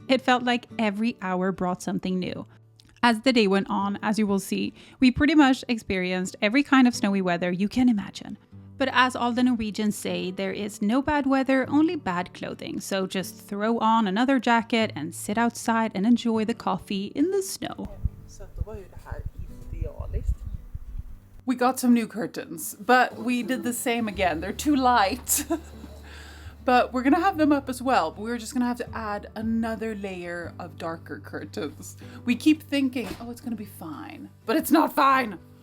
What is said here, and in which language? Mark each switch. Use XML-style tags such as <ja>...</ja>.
<en>It felt like every hour brought something new. As the day went on, as you will see, we pretty much experienced every kind of snowy weather you can imagine. But as all the Norwegians say, there is no bad weather, only bad clothing. So just throw on another jacket and sit outside and enjoy the coffee in the snow.</en> <sv>Så då var ju det här idealiskt.</sv> <en>We got some new curtains, but we did the same again. They're too light. But we're gonna have them up as well. But we're just gonna have to add another layer of darker curtains. We keep thinking, oh, it's gonna be fine. But it's not fine.</en>